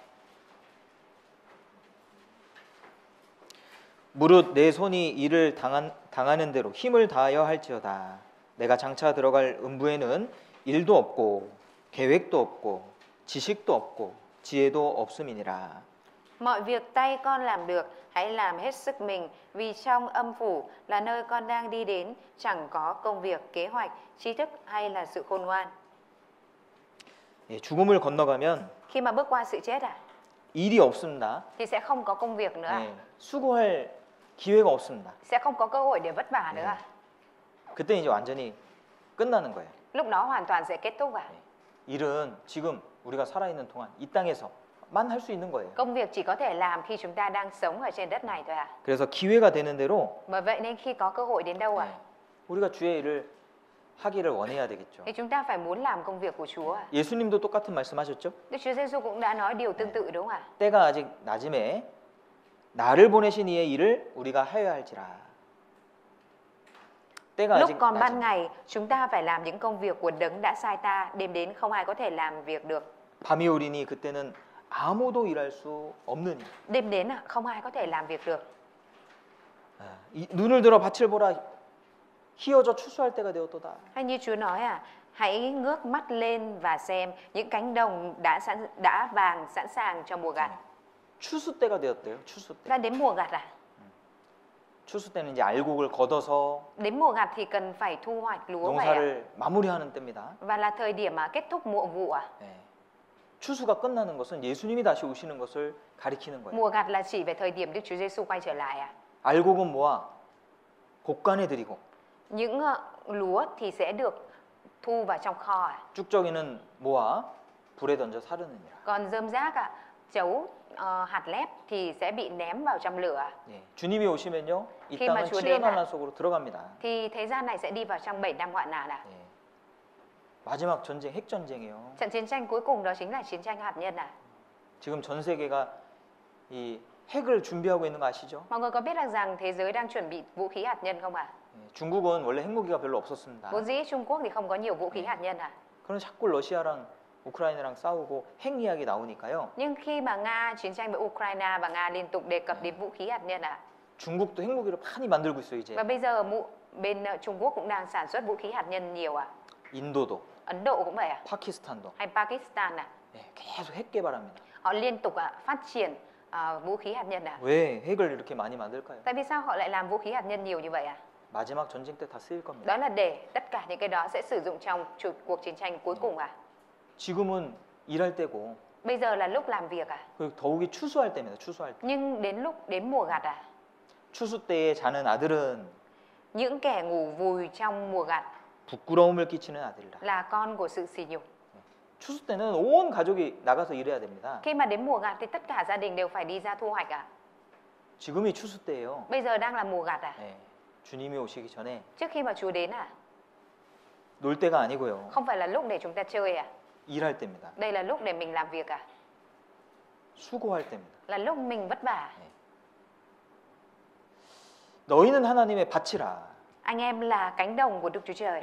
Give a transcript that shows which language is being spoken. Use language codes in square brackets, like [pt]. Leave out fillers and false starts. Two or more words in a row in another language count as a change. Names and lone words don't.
[ko] 무릇 내 손이 일을 당하는 대로 힘을 다하여 할지어다. 내가 장차 들어갈 음부에는 일도 없고 계획도 없고 지식도 없고 지혜도 없음이니라. [vi] Mọi việc tay con làm được, hãy làm hết sức mình, vì trong âm phủ là nơi con đang đi đến, chẳng có công việc, kế hoạch, trí thức hay là sự khôn ngoan. [ko] 예, 죽음을 건너가면 [vi] Khi mà bước qua sự chết [ko] 일이 없습니다. [vi] thì sẽ không có công việc nữa, [ko] 예, 수고할 기회가 없습니다. [vi] sẽ không có cơ hội để vất vả nữa. [ko] 그때 이제 완전히 끝나는 거예요. [vi] Lúc đó hoàn toàn sẽ kết thúc [ko] 일은 지금 우리가 살아있는 동안 이 땅에서만 할 수 있는 거예요. [vi] Công việc chỉ có thể làm khi chúng ta đang sống ở trên đất này thôi [ko] 그래서 기회가 되는 대로 [vi] Bởi vậy nên khi có cơ hội đến đâu [ko] 우리가 주의 일을 하기를 원해야 되겠죠. [vi] thì chúng ta phải muốn làm công việc của Chúa [ko] 예수님도 똑같은 말씀하셨죠? [vi] Đức Chúa Giêsu cũng đã nói điều tương tự đúng không [ko] 때가 아직 낮음에 나를 보내신 이의 일을 우리가 하여야 할지라. 때가 [vi] Lúc [ko] 아직 [vi] còn ban [ko] 낮음. [vi] ngày chúng ta phải làm những công việc của đấng đã sai ta, đêm đến không ai có thể làm việc được. [ko] 밤이 오리니 그때는 아무도 일할 수 없느니. [vi] Đêm đến không ai có thể làm việc được. [ko] 눈을 들어 밭을 보라. 희어져 추수할 때가 되었도다. [vi] Hay như Chúa nói hãy ngước mắt lên và xem những cánh đồng đã vàng sẵn sàng cho mùa gặt. [ko] 추수 때가 되었대요. 추수 때. [vi] Đã đến mùa gặt [ko] 추수 때는 이제 알곡을 걷어서 [vi] Đến mùa gặt thì cần phải thu hoạch lúa vậy [ko] 농사를 마무리하는 때입니다. [vi] Và là thời điểm mà kết thúc mùa vụ [ko] 네. 추수가 끝나는 것은 예수님이 다시 오시는 것을 가리키는 거예요. [vi] Mùa gặt là chỉ về thời điểm Đức Chúa Giêsu quay trở lại [ko] 알곡은 모아 곡간에 드리고 [vi] Những lúa thì sẽ được thu vào trong kho [ko] 쭉정이는 모아 불에 던져 사르느니라. [vi] Còn rơm rác chấu hạt lép thì sẽ bị ném vào trong lửa. [ko] 예. 주님이 오시면요, 이 [vi] khi mà [ko] 땅은 [vi] Chúa [ko] 7년 [vi] đến [ko] 환란 속으로 들어갑니다. [vi] thì thế gian này sẽ đi vào trong 7 năm hoạn nạn [ko] 예. 마지막 전쟁, 핵 전쟁이에요. [vi] Trận chiến tranh cuối cùng đó chính là chiến tranh hạt nhân [ko] 지금 전 세계가 이 핵을 준비하고 있는 거 아시죠? [vi] Mọi người có biết rằng thế giới đang chuẩn bị vũ khí hạt nhân không ạ? [ko] 예. 중국은 원래 핵무기가 별로 없었습니다. [vi] Vốn dĩ Trung Quốc thì không có nhiều vũ khí hạt nhân [ko] 그럼 자꾸 러시아랑 우크라이나랑 싸우고 핵 이야기 나오니까요. [vi] Nhưng khi mà Nga chiến tranh với Ukraine và Nga liên tục đề cập đến vũ khí hạt nhân [ko] 중국도 핵무기를 많이 만들고 있어요, 이제. [vi] Và bây giờ bên Trung Quốc cũng đang sản xuất vũ khí hạt nhân nhiều [ko] 인도도, [vi] Ấn Độ cũng vậy [ko] 파키스탄도 [vi] Hay Pakistan [ko] 예, 계속 핵 개발합니다. [vi] Họ liên tục phát triển vũ khí hạt nhân [ko] 왜 핵을 이렇게 많이 만들까요? [vi] Tại vì sao họ lại làm vũ khí hạt nhân nhiều như vậy [ko] 마지막 전쟁 때 다 쓰일 겁니다. [vi] Đó là để tất cả những cái đó sẽ sử dụng trong cuộc chiến tranh cuối cùng à? [ko] 지금은 일할 때고 [vi] Bây giờ là lúc làm việc à? [ko] 그리고 더욱이 추수할 때입니다. 추수할 때. [vi] Nhưng đến mùa gặt à? [ko] 추수 때에 자는 아들은 [vi] Những kẻ ngủ vùi trong mùa gặt [ko] 부끄러움을 끼치는 아들이라. [vi] là con của sự sỉ nhục. [ko] 추수 때는 온 가족이 나가서 일해야 됩니다. [vi] Khi mà đến mùa gặt thì tất cả gia đình đều phải đi ra thu hoạch à? [ko] 지금이 추수 때예요. [vi] Bây giờ đang là mùa gặt à? [ko] 네. 주님이 오시기 전에 [vi] Trước khi mà Chúa đến à? [ko] 놀 때가 아니고요. [vi] Không phải là lúc để chúng ta chơi à? [ko] 일할 때입니다. [vi] Đây là lúc để mình làm việc à? [ko] 수고할 때입니다. [vi] Là lúc mình vất vả. [ko] 너희는 하나님의 밭이라. [vi] Anh em là cánh đồng của Đức Chúa Trời.